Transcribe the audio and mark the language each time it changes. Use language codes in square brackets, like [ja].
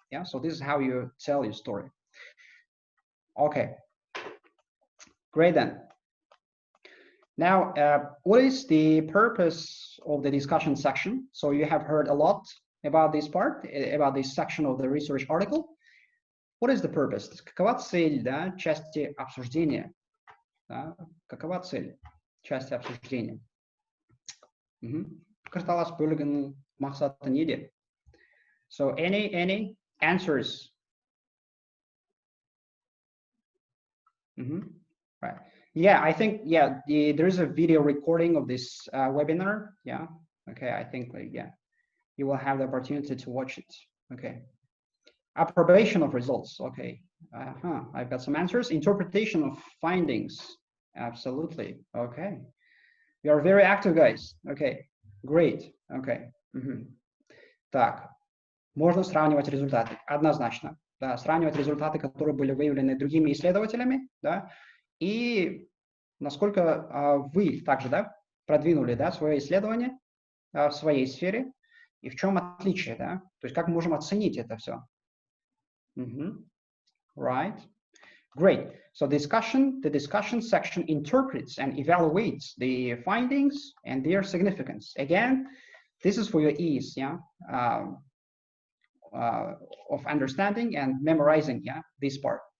[en] Yeah, so this is how you tell your story. Okay, great then. Now, what is the purpose of the discussion section? So you have heard a lot about this part, about this section of the research article. What is the purpose? [ru] Какова цель, да, части обсуждения? Да? Какова цель части обсуждения? [kk] Пікірталас бөлігінің мақсаты неде? [en] So any answers? Right. Yeah, I think, yeah, there is a video recording of this webinar. Yeah. Okay, I think, yeah, you will have the opportunity to watch it. Okay. Approbation of results. Okay. I've got some answers. Interpretation of findings. Absolutely. Okay. You are very active, guys. Okay. Great. Okay. [ru] Так. Можно сравнивать результаты. Однозначно. Да, сравнивать результаты, которые были выявлены другими исследователями, да, и насколько вы также, да, продвинули, да, свое исследование в своей сфере, и в чем отличие, да, то есть как мы можем оценить это все. [en] Right. Great. So the discussion section interprets and evaluates the findings and their significance. Again, this is for your ease, yeah, of understanding and memorizing, yeah, this part.